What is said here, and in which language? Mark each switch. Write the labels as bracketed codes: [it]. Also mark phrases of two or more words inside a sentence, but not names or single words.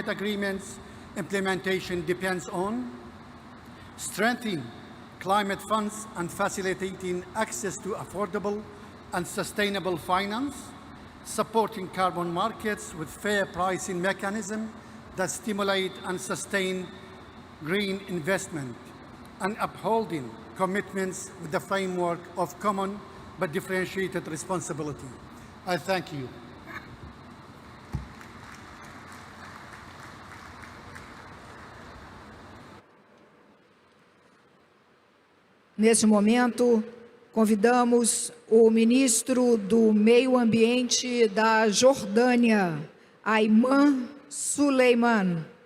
[en] Agreement's implementation depends on strengthening climate funds and facilitating access to affordable and sustainable finance, supporting carbon markets with fair pricing mechanisms that stimulate and sustain green investment, and upholding commitments with the framework of common but differentiated responsibility. I thank you. [pt] Neste momento, convidamos o ministro do Meio Ambiente da Jordânia, Ayman Suleiman.